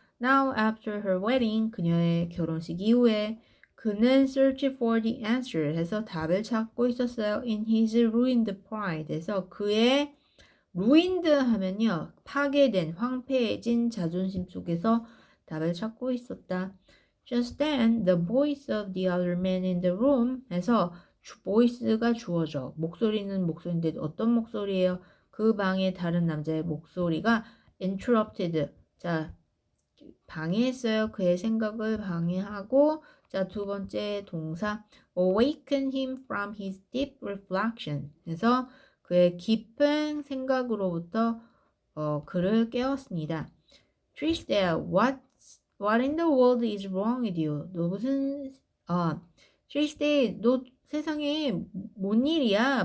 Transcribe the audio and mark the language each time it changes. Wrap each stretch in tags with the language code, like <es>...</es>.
<en>Now after her wedding</en> <ko>그녀의 결혼식 이후에 그는</ko> <en>search for the answer</en> <ko>해서 답을 찾고 있었어요.</ko> <en>In his ruined pride</en> <ko>해서 그의 ruined 하면요 파괴된 황폐해진 자존심 속에서 답을 찾고 있었다.</ko> <en>Just then, the voice of the other man in the room</en> <ko>해서 voice가 주어져. 목소리는 목소리인데 어떤 목소리예요? 그 방의 다른 남자의 목소리가 interrupted. 자, 방해했어요. 그의 생각을 방해하고 자, 두 번째 동사</ko> <en>awaken him from his deep reflection.</en> <ko>그래서 그의 깊은 생각으로부터 그를 깨웠습니다.</ko> <en>Trisdale, what in the world is wrong with you?</en> <ko>너 무슨 Trisdale, 너 세상에 뭔 일이야?</ko>